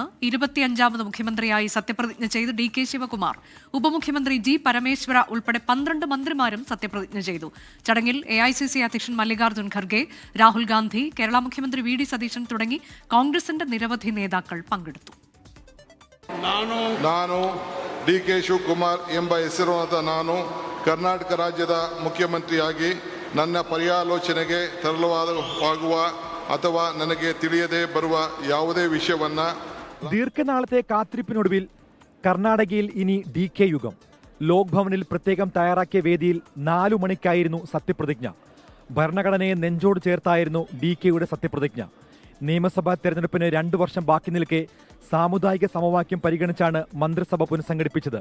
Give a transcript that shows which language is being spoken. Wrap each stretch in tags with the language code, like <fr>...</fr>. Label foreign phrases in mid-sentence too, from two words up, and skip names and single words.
<ml>25ാമത് മുഖ്യമന്ത്രിയായി സത്യപ്രതിജ്ഞ ചെയ്ത് DK ശിവകുമാർ. ഉപമുഖ്യമന്ത്രി G പരമേശ്വര ഉൾപ്പെടെ 12 മന്ത്രിമാരും സത്യപ്രതിജ്ഞ ചെയ്തു. ചടങ്ങിൽ AICC അധ്യക്ഷൻ മല്ലികാർജ്ജുൻ ഖർഗെ, രാഹുൽ ഗാന്ധി, കേരള മുഖ്യമന്ത്രി VD സതീശൻ തുടങ്ങി കോൺഗ്രസിന്റെ നിരവധി നേതാക്കൾ പങ്കെടുത്തു.</ml> <kn>DK ಶಿವಕುಮಾರ್ ಎಂಬ ಹೆಸರಾದ ನಾನು ಕರ್ನಾಟಕ ರಾಜ್ಯದ ಮುಖ್ಯಮಂತ್ರಿಯಾಗಿ ನನ್ನ ಪರ್ಯಾಲೋಚನೆಗೆ ತರಲಾಗುವ ಅಥವಾ ನನಗೆ ತಿಳಿಯದೇ ಬರುವ ಯಾವುದೇ ವಿಷಯವನ್ನ</kn> <ml>ദീർഘനാളത്തെ കാത്തിരിപ്പിനൊടുവിൽ കർണാടകയിൽ ഇനി DK യുഗം. ലോക് ഭവനിൽ പ്രത്യേകം തയ്യാറാക്കിയ വേദിയിൽ 4 മണിക്കായിരുന്നു സത്യപ്രതിജ്ഞ. ഭരണഘടനയെ നെഞ്ചോട് ചേർത്തായിരുന്നു DKയുടെ സത്യപ്രതിജ്ഞ. നിയമസഭാ തെരഞ്ഞെടുപ്പിന് 2 വർഷം ബാക്കി നിൽക്കെ സാമുദായിക സമവാക്യം പരിഗണിച്ചാണ് മന്ത്രിസഭ പുനഃസംഘടിപ്പിച്ചത്.</ml>